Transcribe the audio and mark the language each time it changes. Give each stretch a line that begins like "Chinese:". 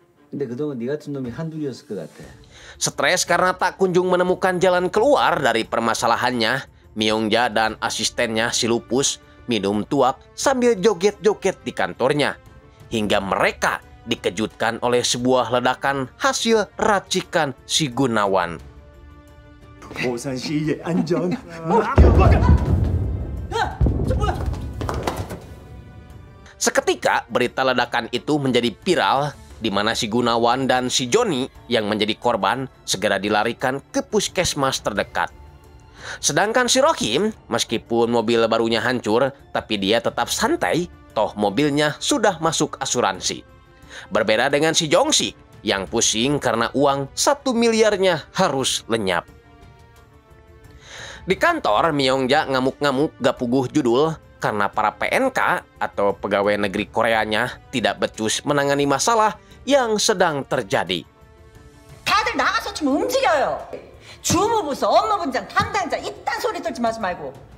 Korean: 근데 그동안 니 같은 놈이 한둘이었을 것 같아.
Indonesian: Stres karena tak kunjung menemukan jalan keluar dari permasalahannya, Myongja dan asistennya si Lupus minum tuak sambil joget-joget di kantornya. Hingga mereka dikejutkan oleh sebuah ledakan hasil racikan si Gunawan.
Korean: 모산시의 안전.
Indonesian: Seketika berita ledakan itu menjadi viral, di mana si Gunawan dan si Joni yang menjadi korban segera dilarikan ke puskesmas terdekat. Sedangkan si Rohim, meskipun mobil barunya hancur, tapi dia tetap santai, toh mobilnya sudah masuk asuransi. Berbeda dengan si Jongsik yang pusing karena uang 1 miliarnya harus lenyap. Di kantor, Myongja ngamuk-ngamuk gak puguh judul karena para PNK atau pegawai negeri Koreanya tidak becus menangani masalah yang sedang terjadi.
Korean: 다들 나가서 좀 움직여요. 주무부서, 업무분장, 담당자 이딴 소리 들지 마지 말고.